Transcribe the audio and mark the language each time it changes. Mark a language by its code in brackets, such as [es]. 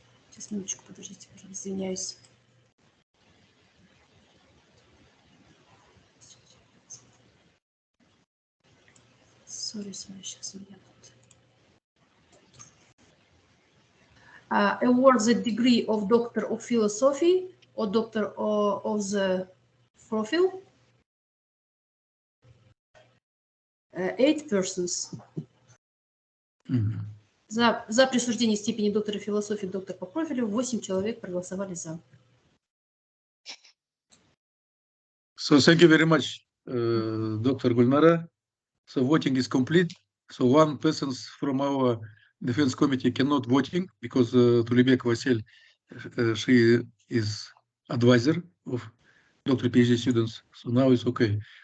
[ru] Сейчас, минуточку, подождите, извиняюсь. [en] Sorry, [ru] сейчас у меня тут. [en] Award the degree of Doctor of Philosophy or Doctor of the Profile. 8 persons. [ru] За присуждение степени доктора философии, доктор по профилю, 8 человек проголосовали за. [en] So thank you very much, Dr. Gulnara. So voting is complete. So one person from our defense committee cannot voting because Tulebek Vasil, she is advisor of Dr. PhD students. So now it's okay.